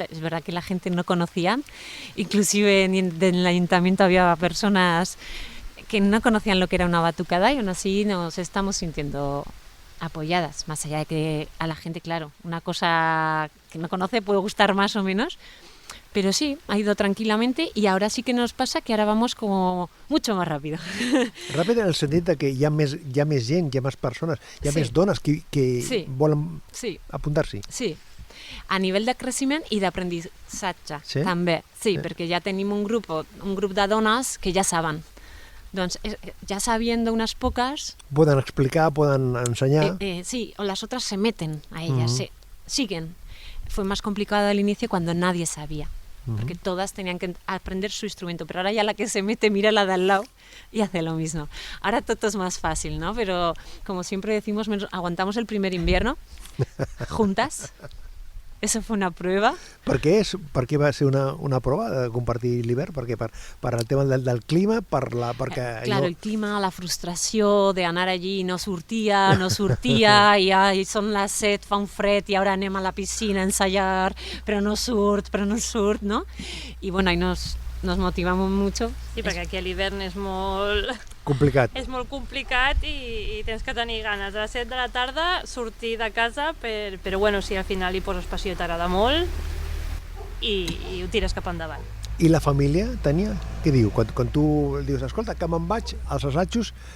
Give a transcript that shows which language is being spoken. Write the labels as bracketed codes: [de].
[es] Es verdad que la gente no conocía, inclusive en el ayuntamiento había personas que no conocían lo que era una batucada y aún así nos estamos sintiendo apoyadas, más allá de que a la gente, claro, una cosa que no conoce puede gustar más o menos. Pero sí, ha ido tranquilamente y ahora sí que nos pasa que ahora vamos como mucho más rápido. [ca] Ràpid en el sentit de que hi ha més gent, hi ha més persones, hi ha més dones que volen apuntar-s'hi. Sí, a nivell de creixement i d'aprendissatge també. Sí, perquè ja tenim un grup de dones que ja saben. [es] Doncs ya sabiendo unas pocas... Pueden explicar, pueden enseñar. Sí, o las otras se meten a ellas, siguen. Fue más complicado al inicio cuando nadie sabía. porque todas tenían que aprender su instrumento, pero ahora ya la que se mete mira la de al lado y hace lo mismo. Ahora todo es más fácil, ¿no? Pero como siempre decimos, aguantamos el primer invierno juntas. Eso fue una prueba. [ca] Per què va ser una prova de compartir l'hivern? Perquè per el tema del clima, perquè Claro, el clima, la frustració d'anar allí, no sortia, i ai, són les 7, fa un fred i ara anem a la piscina a ensayar, però no surt, ¿no? [es] Y bueno, ahí nos motivamos mucho. [ca] Sí, perquè aquí a l'hivern és molt... complicat. És molt complicat i tens que tenir ganes. A les 7 de la tarda sortir de casa, però bueno, si al final hi poses passió i t'agrada molt i ho tires cap endavant. I la família, Tània, què diu? Quan tu dius, escolta, que me'n vaig als assajos,